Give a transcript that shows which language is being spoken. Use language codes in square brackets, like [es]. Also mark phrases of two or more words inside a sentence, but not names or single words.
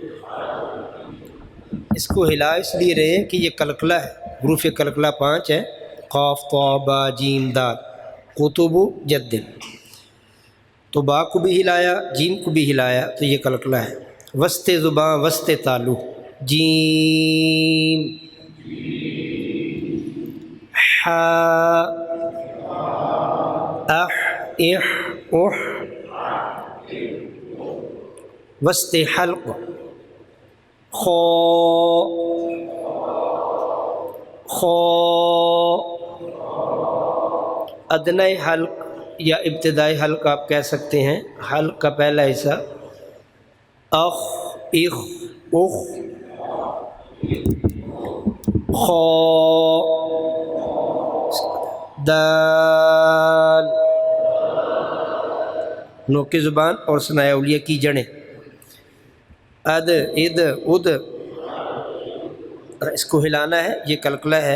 [ur] اس کو ہلا اس لیے رہے ہیں کہ یہ قلقلہ ہے. حروف قلقلہ 5 ہے. قاف طا با جیم دال. [ar] قطب جد. [ur] تو با کو بھی ہلایا جیم کو بھی ہلایا تو یہ قلقلہ ہے. وسط زباں وسط تالو. جیم حا اح اح اح. وسط حلق. خو خو. ادنی حلق یا ابتدائی حلق آپ کہہ سکتے ہیں. حلق کا پہلا حصہ اخ اخ اخ. خو دال. نوک زبان اور ثناء اولیہ کی جڑیں. اد اد اد. اس کو ہلانا ہے یہ قلقلہ ہے.